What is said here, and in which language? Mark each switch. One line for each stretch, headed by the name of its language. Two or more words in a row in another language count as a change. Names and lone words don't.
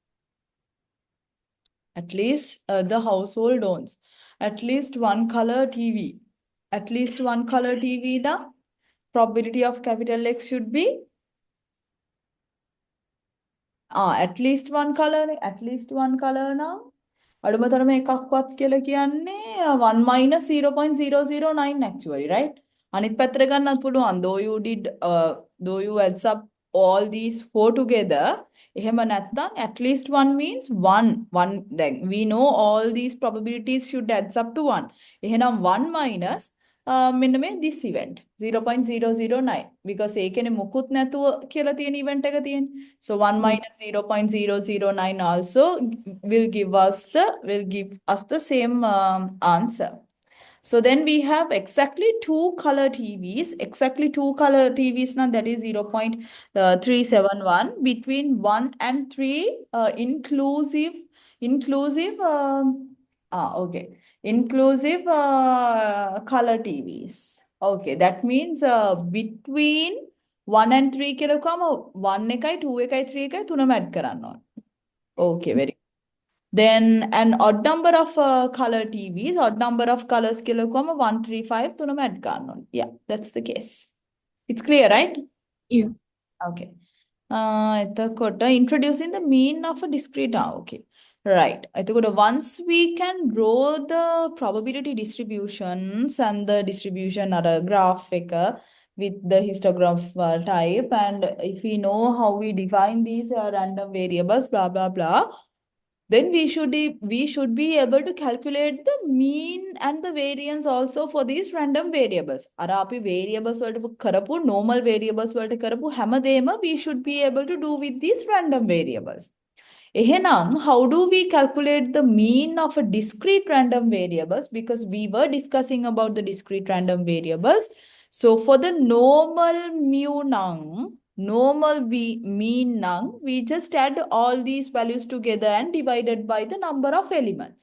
English: At least the household owns at least one color TV. At least one color TV, the probability of capital X should be at least one color now.
Sinhala: අඩුම තරම එකක්වත් කියලා කියන්නේ
English: 1 minus 0.009 actually, right?
Sinhala: අනිත් පැත්තට ගන්නත් පුළුවන්.
English: Though you adds up all these four together,
Sinhala: එහෙම නැත්නම්
English: at least one means one. Then we know all these probabilities should adds up to 1.
Sinhala: එහෙනම්
English: 1 minus
Sinhala: මෙන්න මේ
English: this event 0.009 because
Sinhala: ඒකනේ මුකුත් නැතුව කියලා තියෙන event එක තියෙන්නේ.
English: So 1 minus 0.009 also will give us the same answer. So then we have exactly two color TVs now, that is 0.371 between 1 and 3 inclusive okay, inclusive color TVs. Okay, that means between 1 and 3
Sinhala: කියලා කොහම 1 එකයි 2 එකයි 3 එකයි තුනම add කරන්න ඕන.
English: Okay, very good. Then an odd number of color TVs, odd number of colors
Sinhala: කියලා කොහම 1 3 5 තුනම
English: add
Sinhala: කරන්න ඕන.
English: Yeah, that's the case. It's clear, right? Yeah. Okay. Introducing the mean of a discrete. Okay. Right. Once we can draw the probability distributions and the distribution or a graph with the histograph type, and if we know how we define these random variables, blah, blah, blah, then we should be able to calculate the mean and the variance also for these random variables.
Sinhala: අර අපි
English: variables
Sinhala: වලට කරපු
English: normal variables
Sinhala: වලට කරපු හැමදේම
English: we should be able to do with these random variables. එහෙනම් how do we calculate the mean of a discrete random variables, because we were discussing about the discrete random variables. So for the normal mean nang, we just add all these values together and divided by the number of elements.